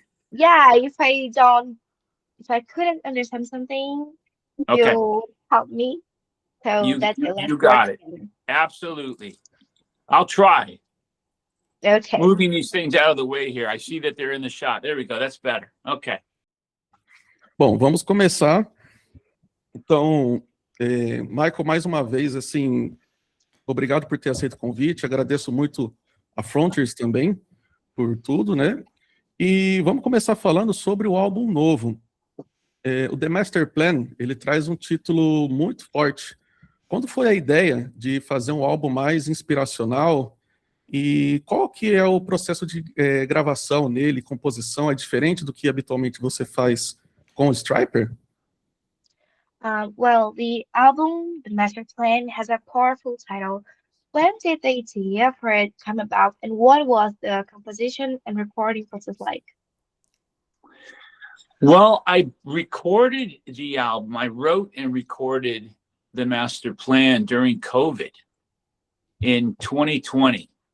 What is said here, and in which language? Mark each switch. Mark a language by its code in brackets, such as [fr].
[en] Yeah, if I couldn't understand something, Okay. you help me. So You that's you, it. Let's you work got it. together. Absolutely. I'll try. Okay. Moving these things out of the way here. I see that they're in the shot. There we go. That's better. Okay. [pt] Bom, vamos começar. Então, Michael, mais uma vez, assim, obrigado por ter aceito o convite. Agradeço muito a Frontiers também por tudo, né? E vamos começar falando sobre o álbum novo. O The Master Plan, ele traz um título muito forte. Quando foi a ideia de fazer um álbum mais inspiracional e qual que é o processo de gravação nele, composição? É diferente do que habitualmente você faz com o Striper? [en] Well, the album, The Master Plan, has a powerful title. When did the idea for it come about, and what was the composition and recording process like? Well, I recorded the album. I wrote and recorded the master plan during COVID in 2020.